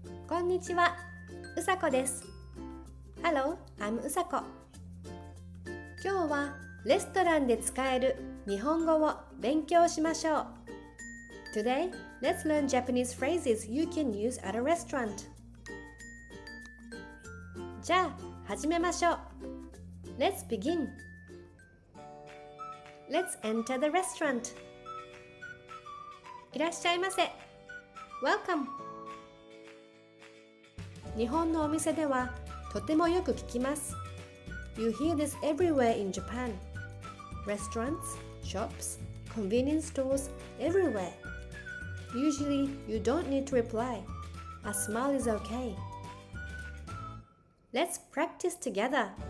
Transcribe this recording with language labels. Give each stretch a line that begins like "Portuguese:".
Japanese: こんにちは、うさこです。
English: Hello, I'm Usako。
Japanese: 今日はレストランで使える日本語を勉強しましょう。
English: Today, let's learn Japanese phrases you can use at a restaurant.
Japanese: じゃあ、始めましょう。
English: Let's begin. Let's enter the restaurant.
Japanese: いらっしゃいませ。
English: Welcome.
Japanese: 日本のお店ではとてもよく聞きます。
English: You hear this everywhere in Japan. Restaurants, shops, convenience stores, everywhere. Usually, you don't need to reply. A smile is okay. Let's practice together.